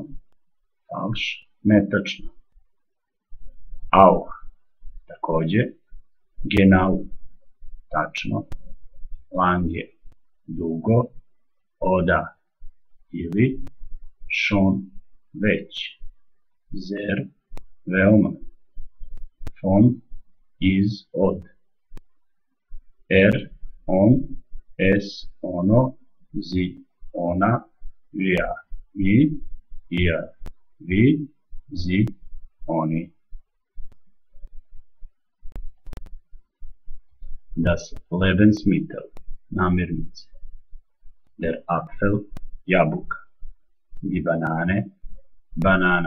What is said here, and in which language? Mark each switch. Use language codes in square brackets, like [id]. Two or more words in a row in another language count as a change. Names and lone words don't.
[de] Falsch, netačno. Auch, također. Genau, tačno. Lange, dugo. Oder, ili. Schon, već. Sehr, [sr] veoma. Von, iz, od. On, es, ono, zi, ona, [de] wir, mi, ihr, vi, zi, oni. Das Lebensmittel, namirnice. Der Apfel, jabuka. Die Banane, banana.